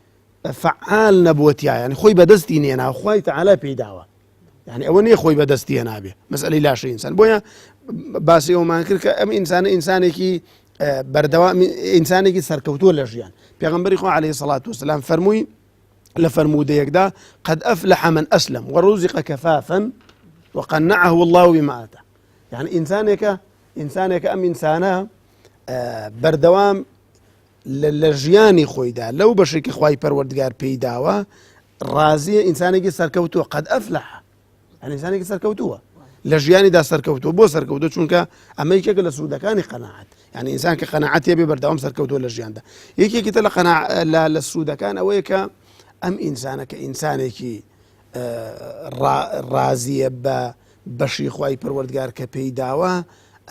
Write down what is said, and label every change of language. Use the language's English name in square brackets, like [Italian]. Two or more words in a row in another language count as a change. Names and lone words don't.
[Central Kurdish] فعال نەبووەتیایە یعنی خۆی بەدەستی نێنا خوای تەعالا پێیداوە يعني ئەوە نییە خۆی بەدەستیە نابێ مەسئلەی لاشە ئینسان بۆیە باسی ئەومان کرد کە ئەم ئینسانێکی بەردەوام ئینسانێکی سەرکەوتووە لە ژیان پێغەمبەری خوا [Arabic] عەلەیهی سەڵات وسەلام [Central Kurdish] فەرمووی لە فەرموودەیەکدا [Arabic] قد أفلح من أسلم ورزق كفافا وقنعه الله بما آتاه. [Central Kurdish] يعني ئینسانێکە ئەم ئینسانە بەردەوام لە ژیانی خۆیدا لەو بەشێکی خوای پەروەردگار پێی داوە ڕازیە ئینسانێکی سەرکەوتووە [Arabic] قد أفلح [Central Kurdish] يعني ئینسانێکی سەرکەوتووە لە ژیانیدا سەرکەوتووە بۆ سەرکەوتووە چونکە ئەمە یەکێکە لە سوودەکانی قەناعەت يعني ئینسان کە قەناعەت هەبێ بەردەوام سەرکەوتووە لە ژیاندا. یەکێکی تر لە سوودەکان ئەوەیە کە ئەم ئینسانە کە ئینسانێکی ڕازیە بە بەشی خوای پەروەردگار کە پێی داوە ئەم